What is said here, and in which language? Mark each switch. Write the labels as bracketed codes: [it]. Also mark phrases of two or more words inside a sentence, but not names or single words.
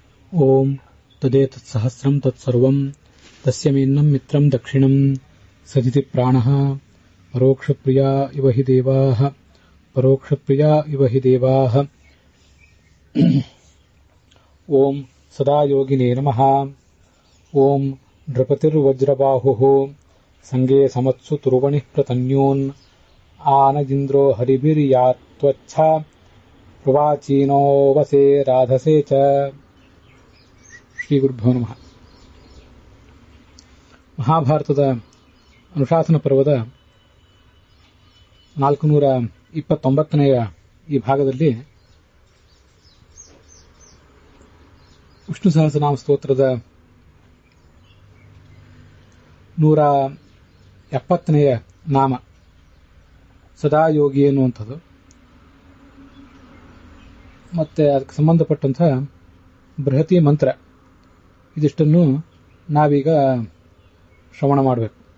[sa] ಓಂ ತದೇತತ್ಸಹಸ್ರಂ ತತ್ಸರ್ವಂ ತಸ್ಯಮೇನ್ನಂ ಮಿತ್ರಂ ದಕ್ಷಿಣಂ ಸದಿತಿ ಪ್ರಾಣಃ ಪರೋಕ್ಷಪ್ರಿಯಾ ಇವ ಹಿ ದೇವಾಃ ಪರೋಕ್ಷಪ್ರಿಯಾ ಇವ ಹಿ ದೇವಾಃ. ಓಂ ಸದಾ ಯೋಗಿನೇ ನಮಃ. ಓಂ ನೃಪತಿರ್ವಜ್ರಬಾಹುಃ ಸಂಗೇ ಸಮತ್ಸು ತುರ್ವಣಿಃ ಪ್ರತನ್ಯೂನ್ ಆನಜಿಂದ್ರೋ ಹರಿಭಿರ್ಯಾತ್ವಚ್ಛ ಪ್ರವಾಚೀನೋ ವಸೇ ರಾಧಸೇ ಚ. ಶ್ರೀ ಗುರುಭ್ಯೋ ನಮಃ. [kn] ಮಹಾಭಾರತದ ಅನುಶಾಸನ ಪರ್ವದ 429ನೆಯ ಈ ಭಾಗದಲ್ಲಿ ವಿಷ್ಣು ಸಹಸ್ರನಾಮ ಸ್ತೋತ್ರದ 170ನೆಯ ನಾಮ ಸದಾಯೋಗಿ ಎನ್ನುವಂಥದ್ದು, ಮತ್ತೆ ಅದಕ್ಕೆ ಸಂಬಂಧಪಟ್ಟಂತಹ ಬೃಹತಿ ಮಂತ್ರ, ಇದಿಷ್ಟನ್ನು ನಾವೀಗ ಶ್ರವಣ ಮಾಡಬೇಕು.